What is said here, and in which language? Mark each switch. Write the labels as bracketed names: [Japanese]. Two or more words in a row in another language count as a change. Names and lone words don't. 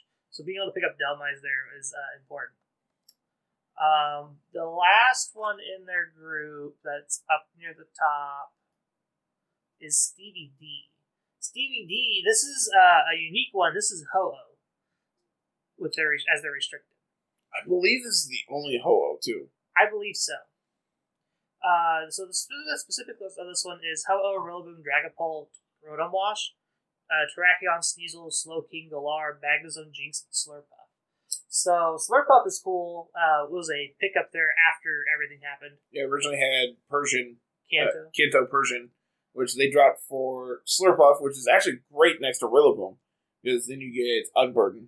[English] So being able to pick up Delmice there is important. The last one in their group that's up near the top is Stevie D. Stevie D, this is a unique one. This is Ho-Oh as their restricted. I believe this is the only Ho-Oh, too. I believe so. So the specific list of this one is Ho-Oh, Rillaboom, Dragapult, Rotom Wash, Terrakion, Sneasel, Slowking, Galar, Magnezone, Jinx, and Slurpuff. So Slurpuff is cool. It was a pickup there after everything happened. Yeah, originally had Persian, Kanto Persian, which they dropped for Slurpuff, which is actually great next to Rillaboom, because then you get Unburden.